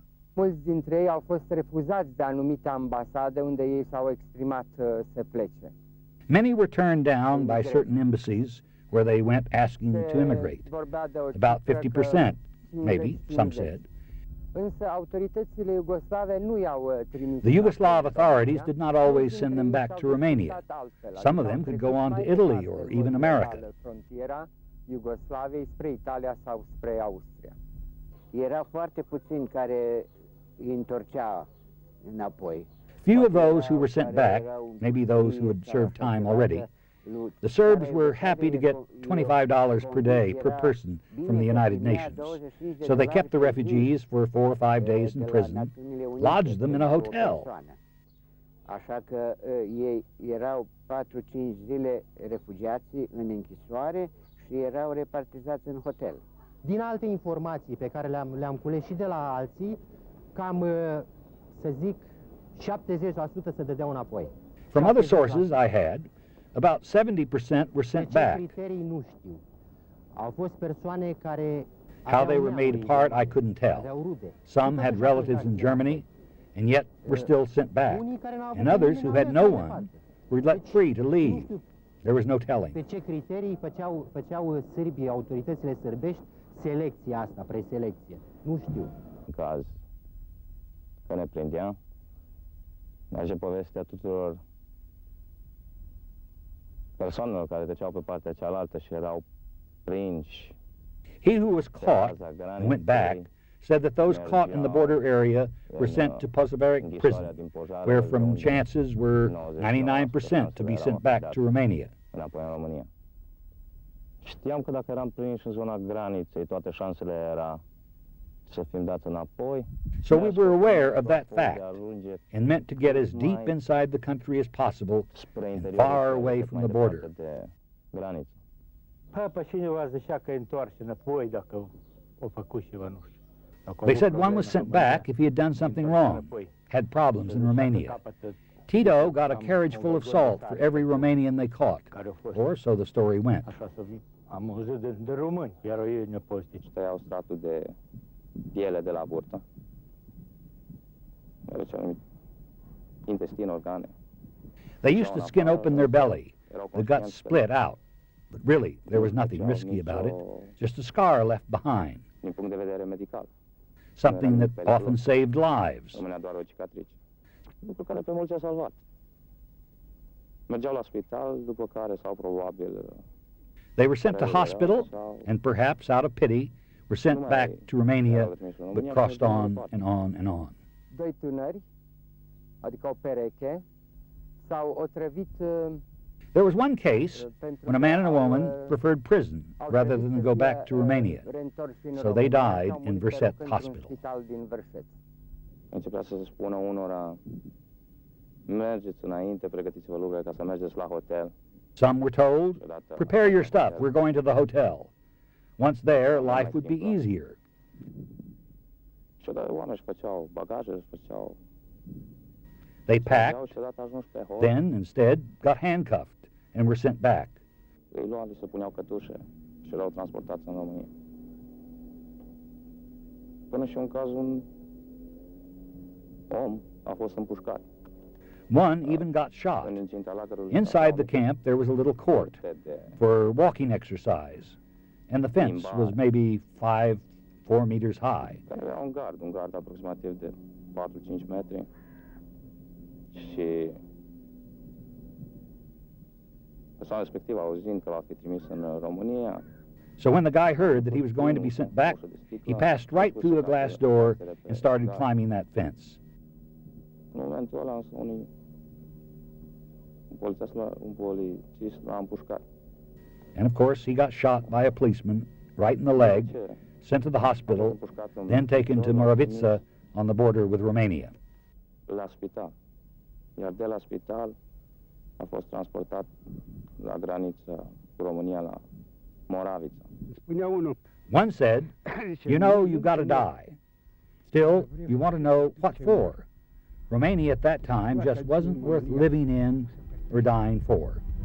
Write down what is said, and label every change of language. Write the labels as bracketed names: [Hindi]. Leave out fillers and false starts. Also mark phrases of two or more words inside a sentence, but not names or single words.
[Romanian] Mulți dintre ei au fost refuzați de anumite ambasade unde ei s-au exprimat să plece. [English] Many were turned down by certain embassies where they went asking to immigrate. About 50%, maybe, some said. [Romanian] Însă autoritățile iugoslave nu i-au trimis. [English] The Yugoslav authorities did not always send them back to Romania. Some of them could go on to Italy or even America. [Romanian] Frontiera Iugoslaviei spre Italia sau spre Austria. Era foarte puțin care îi întorcea înapoi. [English] Few of those who were sent back, maybe those who had served time already, the Serbs were happy to get $25 per day per person from the United Nations. So they kept the refugees for 4 or 5 days in prison, lodged them in a hotel. [Romanian] Așa că ei erau 4-5 zile refugiații în închisoare și erau repartizați în hotel. Din alte informații pe care le-am cules și de la alții, cam, să zic, 70% se dădeau înapoi. [English] From other sources I had, about 70% were sent back. [Romanian] Criterii nu știu. Au fost persoane care [English] How they were made apart, I couldn't tell. Some had relatives in Germany, and yet were still sent back. And others who had no one were let free to leave. There was no telling. [Romanian] Pe ce criterii făceau sârbii, autoritățile sărbești, selecția asta, preselecție? Nu știu. În caz că ne prindea, merge povestea tuturor persoanelor care treceau pe partea cealaltă și erau prinși. [English] He who was caught and went back said that those caught in the border area were sent to Pozivaric prison, where from chances were 99% to be sent back to Romania. [Romanian] Înapoi în România. Știam că dacă eram prinși în zona graniței, toate șansele era să fim dați înapoi. [English] So we were aware of that fact and meant to get as deep inside the country as possible and far away from the border. [Romanian] Pe cineva zicea că întoarce înapoi dacă o făcut ceva, nu știu. [English] They said one was sent back if he had done something wrong, had problems in Romania. Tito got a carriage full of salt for every Romanian they caught, or so the story went. [Romanian] Am auzit de români, iar ei nepostici. Tăiau stratul de piele de la burtă. Era ce numit intestin, organe. [English] They used to skin open their belly, the guts split out. But really, there was nothing risky about it, just a scar left behind. [Romanian] Din punct de vedere medical. [English] Something that often saved lives. [Romanian] Rămânea doar o cicatrice. Lucru care pe mulți a salvat. Mergeau la spital, după care sau probabil... [English] They were sent to hospital, and perhaps out of pity, were sent back to Romania, but crossed on and on and on. [Romanian] Doi tânări, adică o pereche, s-au otrăvit. [English] There was one case when a man and a woman preferred prison rather than go back to Romania, so they died in Verset Hospital. [Romanian] Începea să se spună unora, mergeți înainte, pregătiți-vă lucrurile ca să mergeți la hotel. [English] Some were told, prepare your stuff, we're going to the hotel. Once there, life would be easier. [Romanian] Și odată oamenii își făceau bagaje, își făceau... [English] They packed, then instead got handcuffed and were sent back. [Romanian] Îi luau, li se puneau cătușe și erau transportați în România. Până și în cazul un om a fost împușcat. [English] One even got shot. Inside the camp there was a little court for walking exercise, and the fence was maybe 4 meters high. [Romanian] Avea un gard aproximativ de 4-5 metri. Și persoana respectivă, auzind că va fi trimis în România. [English] So when the guy heard that he was going to be sent back, he passed right through the glass door and started climbing that fence. [Romanian] În momentul ăla, un polițist l-a împușcat. [English] And of course, he got shot by a policeman right in the leg, sent to the hospital, then taken to Moravica on the border with Romania. [Romanian] La spital. Iar de la spital a fost transportat la graniță cu România, la Moravica. [English] One said, you know you've got to die. Still, you want to know what for. Romania at that time just wasn't worth living in or dying for.